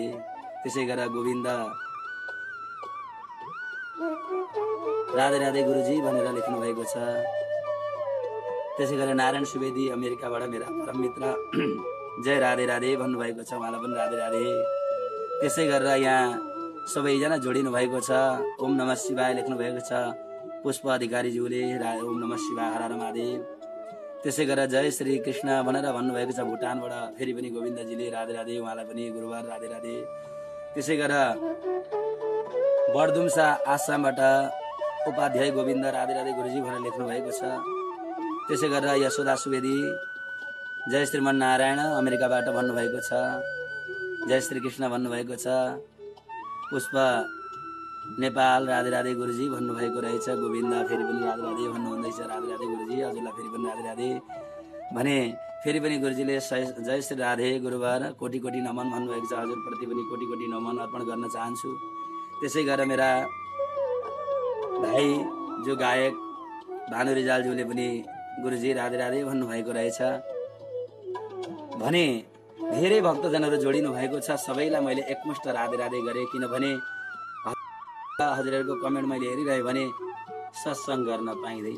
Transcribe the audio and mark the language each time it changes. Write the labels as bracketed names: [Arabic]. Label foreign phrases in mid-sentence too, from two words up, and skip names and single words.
[Nepali] त्यसै गरेर गोविन्द राधे राधे गुरुजी भनेर लेख्नु भएको छ। त्यसै गरेर नारायण सुवेदी अमेरिकाबाट मेरा परम मित्र जय राधे राधे भन्नुभएको छ, उहाँलाई पनि राधे राधे। त्यसै गरेर यहाँ सबैजना जोडिनु भएको छ। [Sanskrit] ओम नमः शिवाय [Nepali] लेख्नु भएको छ पुष्प अधिकारीज्यूले, [Sanskrit] ओम नमः शिवाय, [Nepali] हर हर महादेव। त्यसै गरेर जय श्री कृष्ण भनेर भन्नुभएको छ भुटानबाट फेरि पनि गोविन्दजीले, राधे राधे, उहाँलाई पनि गुरुबार राधे राधे। त्यसै गरेर बर्दुम्सा आसामबाट उपाध्याय गोविन्द राधे राधे गुरुजी भनेर लेख्नु भएको छ। त्यसै गरेर यशोदा सुवेदी जय श्रीमन्नारायण अमेरिकाबाट भन्नुभएको छ, जय श्री कृष्ण भन्नुभएको छ। पुष्प नेपाल राधे राधे गुरुजी भन्नुभएको रहेछ। गोविन्द फेरि पनि राधे राधे भन्नुहुँदैछ, राधे राधे गुरुजी, हजुरलाई फेरि पनि राधे राधे भने। फेरि पनि गुरुजीले जय श्री राधे गुरुबार कोटि कोटि नमन भन्नुभएको छ। हजुरप्रति पनि कोटि कोटि नमन अर्पण गर्न चाहन्छु। त्यसै गरेर मेरा भाइ जो गायक भानु रिजालज्यूले पनि गुरुजी राधे राधे भन्नुभएको रहेछ भने। धेरै भक्तजनहरू जोडिनु भएको छ। सबैलाई मैले एकमुष्ट राधे राधे गरेँ, किनभने हजुरहरूको कमेन्ट मैले हेरिरहेँ भने सत्सङ्ग गर्न पाइँदैन।